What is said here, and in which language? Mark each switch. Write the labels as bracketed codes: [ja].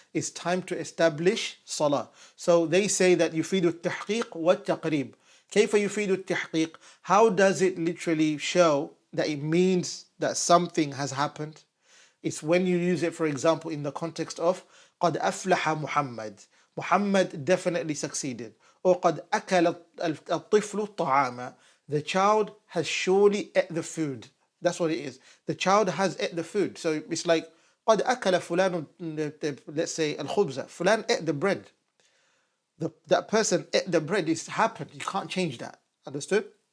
[en] It's time to establish salah. So they say that [ar] يفيد التحقيق والتقريب. كيف يفيد التحقيق? [en] How does it literally show that it means that something has happened? It's when you use it, for example, in the context of [ar] قد أفلح محمد. [en] Muhammad definitely succeeded. Or [ar] قد أكل الطفل الطعام. [en] The child has surely ate the food. That's what it is. The child has ate the food. So it's like [ar] قد أكل فلان, [en] let's say الخبز. Fulan ate the bread. That person ate the bread. It's happened. You can't change that. Understood?